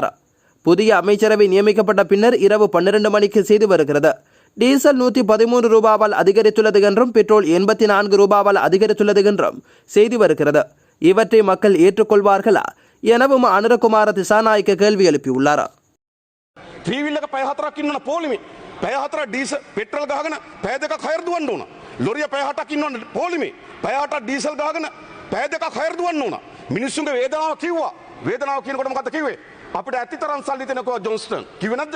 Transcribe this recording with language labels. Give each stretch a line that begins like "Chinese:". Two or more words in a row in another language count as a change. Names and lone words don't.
Tamil: புதிய அமைச்சரவை நியமிக்கப்பட்ட பின்னர் இரவு 12 மணிக்கு செய்து வருகிறது. டீசல் 113 ரூபாவால் அதிகரித்துள்ளது என்றும் பெட்ரோல் 84 ரூபாவால் அதிகரித்துள்ளது என்றும் செய்தி வருகிறது. இவற்றை மக்கள் ஏற்றுக்கொள்வார்களா எனவும் அனுரகுமார திசாநாயக்க கேள்வி எழுப்பியுள்ளார்.
Sinhala: පැය 4ක් ඩීසල් පෙට්‍රල් ගහගෙන පැය 2ක් හයර දුවන්න ඕන. ලොරිය පැය 8ක් ඉන්නවනේ පොලිමේ. පැය 8ක් ඩීසල් ගහගෙන පැය 2ක් හයර දුවන්න ඕන. මිනිස්සුන්ගේ වේදනාව කිව්වා. වේදනාව කියනකොට මොකද්ද කිව්වේ? අපිට ඇතිතරම් සල්ලි දෙනකෝ ජොන්ස්ටන්. කිව්වේ නැද්ද?